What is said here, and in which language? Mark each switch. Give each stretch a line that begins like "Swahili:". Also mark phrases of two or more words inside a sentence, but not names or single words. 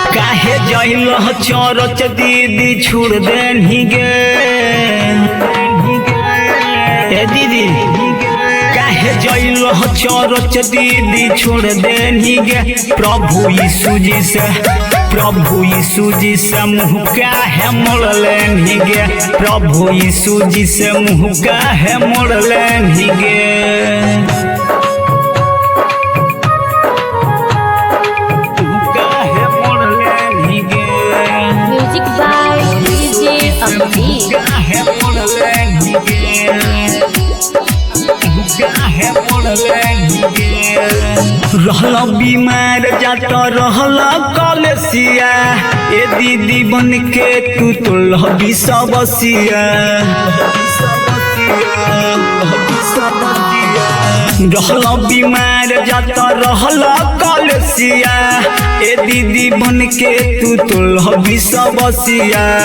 Bhojpuri: काहे जइल चरच दीदी छोड़ देनी गे ए दीदी काहे जइल चरच दीदी छोड़ देनी गे प्रभु यीशु जी से मुँह काहे मोड़ लेनी गे प्रभु यीशु जी से मुँह काहे मोड़ लेनी गे
English: music by DJ Amrik.
Bhojpuri: रहला बीमार जाता रहला कलसिया ए दीदी बन के तू तो लहबी सबसिया रहला बीमार जाता रहला कलसिया ए दीदी बन के तू तो लहबी सबसिया